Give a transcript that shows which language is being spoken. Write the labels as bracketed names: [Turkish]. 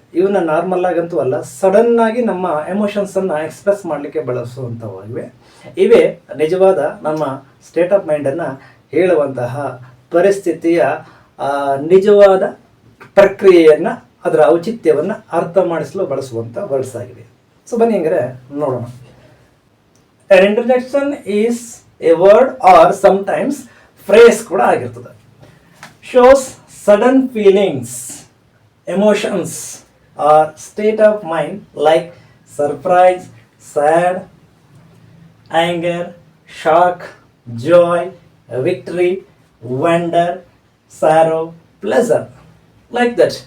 [Kannada] ಇವನ್ನ ನಾರ್ಮಲ್ ಆಗಂತೂ ಅಲ್ಲ, ಸಡನ್ನಾಗಿ ನಮ್ಮ ಎಮೋಷನ್ಸನ್ನು ಎಕ್ಸ್ಪ್ರೆಸ್ ಮಾಡಲಿಕ್ಕೆ ಬಳಸುವಂಥವಾಗಿವೆ. ಇವೇ ನಿಜವಾದ ನಮ್ಮ ಸ್ಟೇಟ್ ಆಫ್ ಮೈಂಡನ್ನು ಹೇಳುವಂತಹ ಪರಿಸ್ಥಿತಿಯ ನಿಜವಾದ ಪ್ರಕ್ರಿಯೆಯನ್ನು, ಅದರ ಔಚಿತ್ಯವನ್ನು ಅರ್ಥ ಮಾಡಿಸಲು ಬಳಸುವಂಥ ವರ್ಡ್ಸ್ ಆಗಿವೆ. ಸೊ ಬನ್ನಿ ಹಂಗಾರೆ ನೋಡೋಣ. [English] An interjection is a word or sometimes [Kannada] phrase ಕೂಡ ಆಗಿರ್ತದೆ. [English] Shows sudden feelings, emotions or state of mind like surprise, sad, anger, shock, joy, victory, wonder, sorrow, pleasure, like that.